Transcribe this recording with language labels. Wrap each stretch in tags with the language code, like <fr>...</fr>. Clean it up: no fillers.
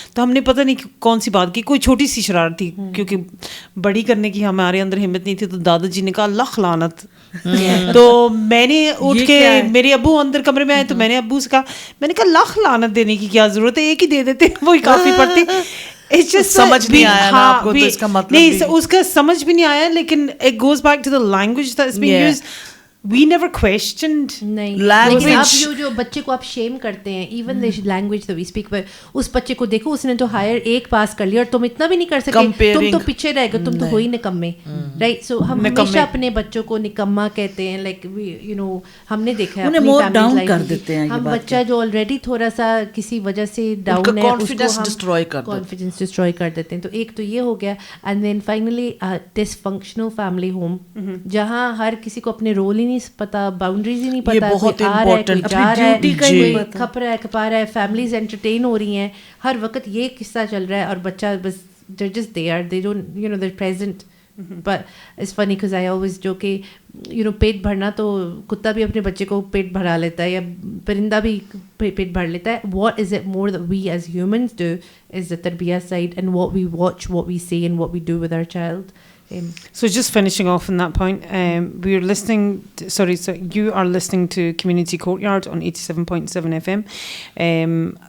<hi>तो हमने पता नहीं कौन सी बात की, कोई छोटी सी शरारत थी, क्योंकि बड़ी करने की हमारे अंदर हिम्मत नहीं थी. तो दादाजी ने कहा लख लानत. तो मैंने उठ के, मेरे अब्बू अंदर कमरे में आए तो मैंने अब्बू से कहा, मैंने कहा लख लानत देने की क्या ज़रूरत है, एक ही दे देते वही काफ़ी पड़ती.</hi> <en>It's just</en> <hi>समझ नहीं आया ना आपको, तो इसका मतलब नहीं उसका समझ भी नहीं आया.</hi> <en>लेकिन it goes back to the language that is being used. We never questioned language.</en> <hi>लेकिन आप जो बच्चे को आप शेम करते हैं,</hi> <en>even the language that we speak,</en> <hi>उस बच्चे को देखो उसने तो हायर एक पास कर लिया और तुम इतना भी नहीं कर सके, तुम तो पीछे रह गए, तुम तो हो ही निकम्मे. राइट. सो हम हमेशा अपने बच्चों को निकम्मा कहते हैं. लाइक हमने देखा है अपनी फैमिली कर देते हैं. हम बच्चा जो ऑलरेडी थोड़ा सा किसी वजह से डाउन है,</hi> <en>confidence</en> <hi>डिस्ट्रॉय कर देते हैं. तो एक तो ये हो गया. And then finally dysfunctional family home, जहाँ हर किसी को अपने रोल ही नहीं पता, बाउंड्रीज ही नहीं पता, कोई आ रहा है, कोई जा रहा है, कोई खप रहा है, खपा रहा है, फैमिलीज एंटरटेन हो रही हैं, हर वक्त ये किस्सा चल रहा है और बच्चा बस</hi> <en>they're just there, they don't they're present. But it's funny because I always joke</en> <hi>कि पेट भरना तो कुत्ता भी अपने बच्चे को पेट भरा लेता है या परिंदा भी पेट भर लेता है.</hi> <en>What is it more that we as humans do is the tarbiyah side, and what we watch, what we say, and what we do with our child. So just finishing off on that point, we are listening so you are listening to Community Courtyard on 87.7 FM.</en>